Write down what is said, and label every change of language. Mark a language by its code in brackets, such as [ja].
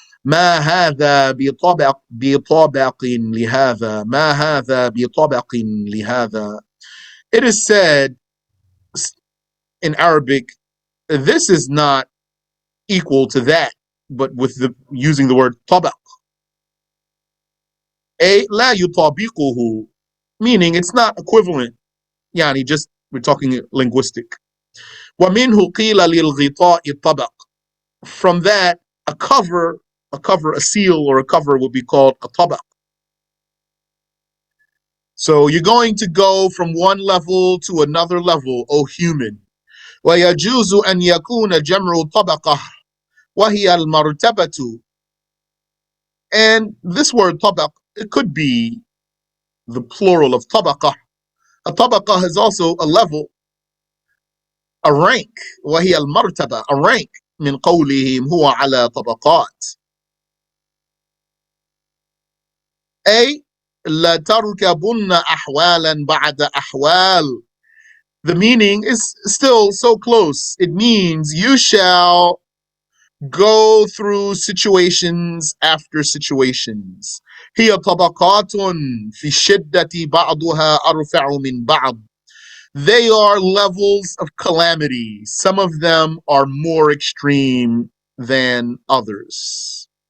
[ar] ما هذا بطبق لهذا ما هذا بطبق لهذا. [en] It is said in Arabic, this is not equal to that, but with the using the word طبق. A [ar] لا يطابقه, [en] meaning it's not equivalent. [ar] يعني [en] just we're talking linguistic. [ar] ومنه قيل للغطاء الطبق. [en] From that, a cover, a seal or a cover would be called a tabaq. So you're going to go from one level to another level, O human. [ar] ويجوز أن يكون جمع طبقة وهي المرتبة. [en] And this word tabaq, it could be the plural of tabaqah. A tabaqah is also a level, a rank. [ar] وهي المرتبة, [en] a rank. [ar] من قولهم هو على طبقات. أي لتركبن أحوالا بعد أحوال. [en] The meaning is still so close. It means you shall go through situations after situations. [ar] هي طبقات في الشدة بعضها أرفع من بعض. [en] They are levels of calamity. Some of them are more extreme than others.